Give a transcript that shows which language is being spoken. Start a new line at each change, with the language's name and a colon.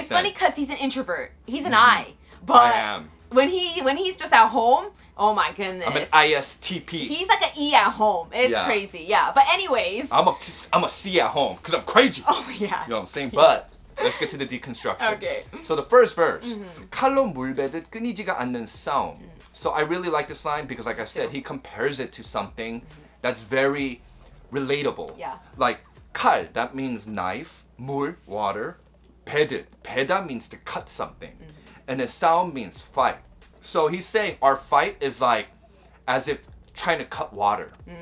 English: It's funny because he's an introvert. He's an I. But I am. When he's just at home, oh my goodness. I'm an ISTP. He's like an E at home. It's crazy. Yeah. But anyways. I'm a C at home because I'm crazy. Oh yeah. You know what I'm saying? But let's get to the deconstruction. Okay. So the first verse.
Korean: 칼로 물베듯 끊이지가 않는 싸움.
English: So I really like this line because like I said, he compares it to something that's very relatable. Yeah. Like 칼, that means knife. 물, water. 베듯, 베다 means to cut something. And then 싸움 means fight. So he's saying our fight is like as if trying to cut water.